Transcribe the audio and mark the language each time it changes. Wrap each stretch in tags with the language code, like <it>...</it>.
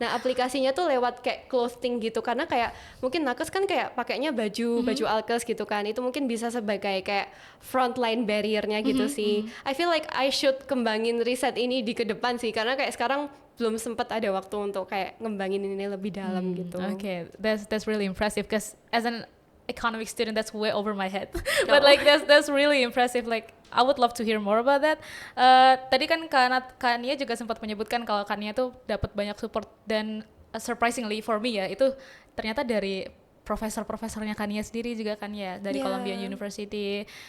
<id>Nah aplikasinya tuh lewat kayak clothing gitu, karena kayak mungkin nakes kan kayak pakainya baju alkes gitu kan, itu mungkin bisa sebagai kayak frontline barriernya gitu sih.</id> <en>I feel like I should</en> <id>kembangin riset ini di ke depan sih, karena kayak sekarang belum sempat ada waktu untuk kayak ngembangin ini lebih dalam gitu.</id> <en>Okay, that's really impressive because as an economic student that's way over my head. But like that's really impressive. Like I would love to hear more about that.</en> <id>Tadi kan Kania juga sempat menyebutkan kalau Kania tuh dapat banyak support, dan</id> <en>surprisingly for me</en> <id>ya, itu ternyata dari profesor-profesornya Kania sendiri juga kan ya, dari Columbia University.</id>